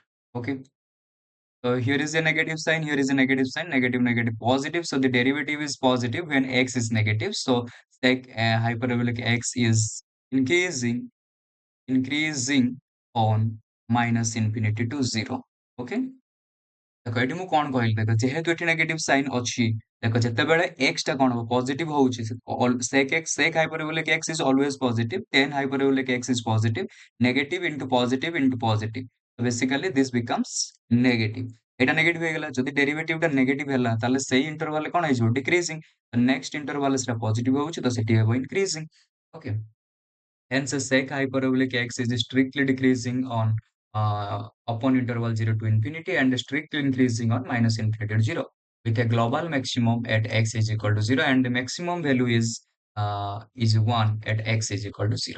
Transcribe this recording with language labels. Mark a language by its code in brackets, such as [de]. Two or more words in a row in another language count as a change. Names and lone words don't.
[en] Okay. So here is a negative sign, here is a negative sign, negative, negative, positive. So the derivative is positive when x is negative. So sec hyperbolic x is increasing, increasing on minus infinity to zero. [or] Okay. ଦେଖ ଏଠି ମୁଁ କଣ କହିଲି ଦେଖ ଯେହେତୁ ଏଠି [en] negative sign [or] ଅଛି ଦେଖ ଯେତେବେଳେ x ଟା କଣ ହବ ପଜିଟିଭ ହଉଛି [en] sec hyperbolic x is always positive [or] 10 [en] hyperbolic x is positive negative into positive so basically this becomes negative [or] ଏଇଟା ନେଗେଟିଭ ହେଇଗଲା ଯଦି ଡେରିଭେଟିଭ ଟା ନେଗେଟିଭ ହେଲା ତାହେଲେ ସେଇ ଇଣ୍ଟରଭାଲ କଣ ହେଇଯିବ ଡିକ୍ରିଜିଂ ନେକ୍ସଟ ଇଣ୍ଟରଭାଲ ସେଟା ପଜିଟିଭ ହଉଛି ତ ସେଠି ହେବ ଇନକ୍ରିଜିଂ ଓକେ [en] hence sec hyperbolic x is strictly decreasing on upon interval 0 to infinity and strictly increasing on minus infinity to 0 with a global maximum at x is equal to 0 and the maximum value is 1 at x is equal to 0.